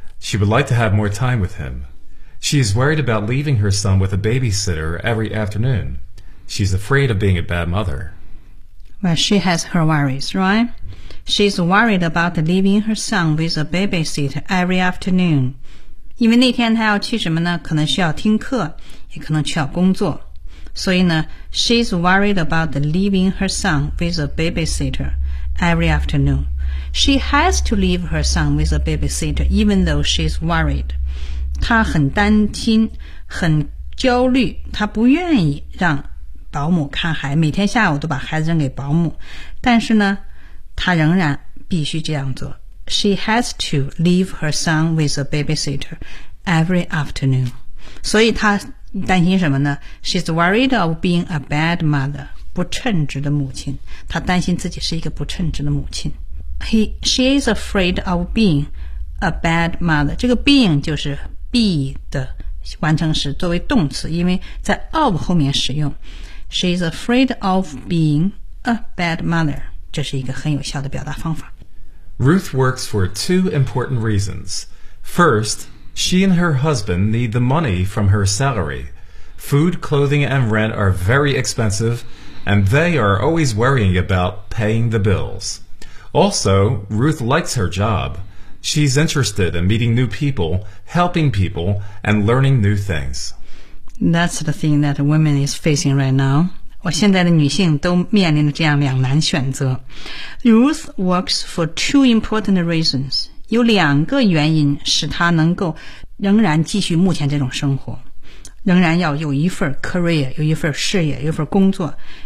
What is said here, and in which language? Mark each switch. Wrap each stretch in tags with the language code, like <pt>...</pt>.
<en>She would like to have more time with him. She is worried about leaving her son with a babysitter every afternoon. She's afraid of being a bad mother. Well, she has her worries, right? She's worried about leaving her son with a babysitter every afternoon.</en> <zh>因为那天她要去什么呢？可能需要听课，也可能需要工作。所以呢</zh> <en>she's worried about leaving her son with a babysitter every afternoon. She has to leave her son with a babysitter, even though she's worried.</en> <zh>他很担心，很焦虑，他不愿意让保姆看孩子，每天下午都把孩子扔给保姆，但是呢，他仍然必须这样做。</zh> <en>She has to leave her son with a babysitter every afternoon.</en> <zh>所以他担心什么呢？</zh> <en>She's worried of being a bad mother,</en> <zh>不称职的母亲。他担心自己是一个不称职的母亲。</zh> <en>She is afraid of being a bad mother.</en> <zh>这个 being 就是 be 的完成时，作为动词，因为在 of 后面使用。</zh> <en>She is afraid of being a bad mother.</en> <zh>这是一个很有效的表达方法。</zh> <en>Ruth works for two important reasons. First, she and her husband need the money from her salary. Food, clothing, and rent are very expensive, and they are always worrying about paying the bills. Also, Ruth likes her job. She's interested in meeting new people, helping people, and learning new things. That's the thing that women is facing right now.</en> <zh>我现在的女性都面临着这样两难选择。</zh> <en>Ruth works for two important reasons.</en> <zh>有两个原因使她能够仍然继续目前这种生活，仍然要有一份 career， 有一份事业，有一份工作。</zh>